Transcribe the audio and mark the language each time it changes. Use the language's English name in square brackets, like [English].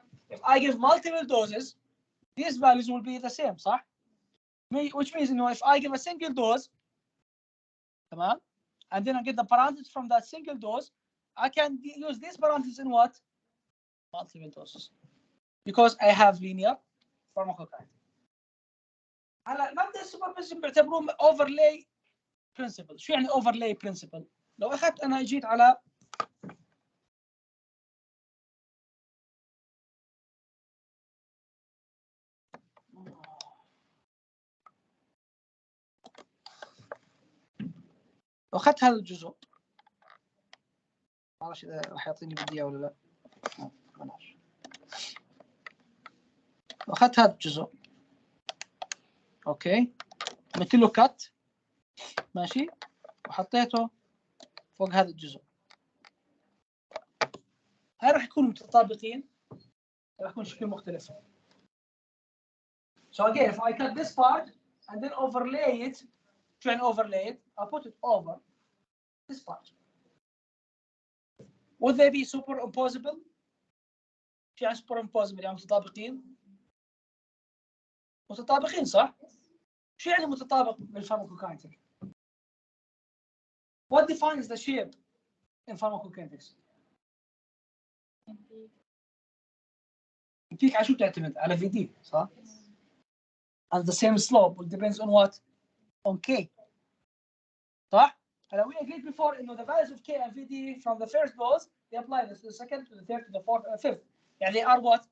[English] If I give multiple doses, these values will be the same, صح? Which means, if I give a single dose, and then I get the parameters from that single dose, I can use these parameters in what? Multiple doses. Because I have linear pharmacokinetics. [Arabic] هلا مبدا السوبربوزيشن بيعتبروه overlay principle. شو يعني overlay principle؟ لو اخذت انا جيت على اخذت هذا الجزء، ما اعرف اذا راح يعطيني بديه ولا لا. بلاش. اخذت هذا الجزء، اوكي، عملت له كات، ماشي، وحطيته فوق هذا الجزء. هاي راح يكونوا متطابقين، راح يكون شكل مختلف. [English] So again, if I cut this part and then overlay it, try and overlay it, I'll put it over this part. Would they be superimposable? [Arabic] شو يعني superimposable؟ يعني متطابقين؟ متطابقين صح؟ شو يعني متطابق بالفارماكوكاينتيك؟ [English] What defines the shape in pharmacokinetics? [Arabic] البيك على شو تعتمد؟ على VD صح؟ [English] And the same slope will depends on what? On K. [Arabic] صح؟ هلا [English] we agreed before إنه the values of K and VD from the first dose they apply this to the second, to the third, to the fourth, and the fifth. يعني they are what?